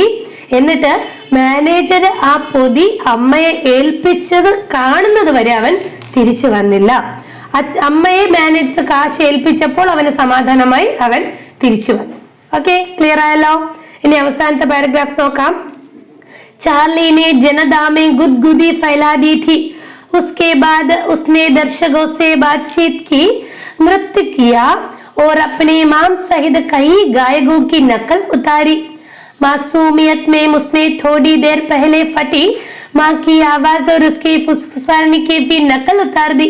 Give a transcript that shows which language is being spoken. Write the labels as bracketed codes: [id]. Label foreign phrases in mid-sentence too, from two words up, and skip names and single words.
[ml] എന്നിട്ട് മാനേജർ ആ പൊതി അമ്മയെ ഏൽപ്പിച്ചത് കാണുന്നത് വരെ അവൻ തിരിച്ചു വന്നില്ല. അമ്മയെ മാനേജർ കാശ് ഏൽപ്പിച്ചപ്പോൾ അവന് സമാധാനമായി അവൻ തിരിച്ചു വന്നു. ഓക്കെ, ക്ലിയർ ആയല്ലോ? ഇനി അവസാനത്തെ പാരഗ്രാഫ് നോക്കാം. [hi] चार्ली ने जनता में गुदगुदी फैला दी थी. उसके बाद उसने दर्शकों से बातचीत की, नृत्य किया और अपने इमाम सहित कई गायकों की नकल उतारी. मासूमियत में उसने थोड़ी देर पहले फटी माँ की आवाज और उसके फुसफुसाने की भी नकल उतार दी.